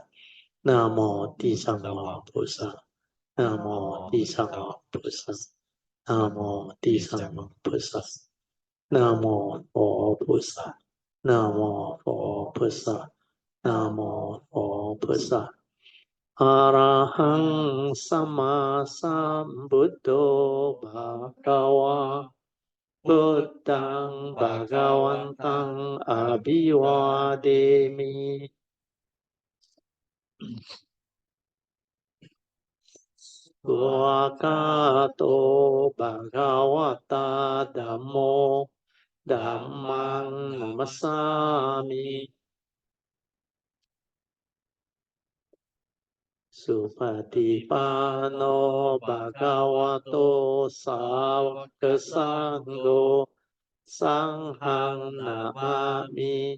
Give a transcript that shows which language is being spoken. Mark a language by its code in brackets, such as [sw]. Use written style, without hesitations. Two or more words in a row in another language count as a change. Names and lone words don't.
[zh] 南无地藏王菩萨。南无地藏王菩萨。南无地藏王菩萨。南无佛菩萨。南无佛菩萨。南无佛菩萨。 [pi] อะระหังสัมมาสัมพุทโธภะคะวะพุทธังภะคะวันตังอะภิวาเทมิ สุอะกาโตภะคะวะตาธัมโมธัมมังนัมมัสสามิสุปฏิปันโนภะคะวะโตสาวกสังโฆสังฆังนามามิ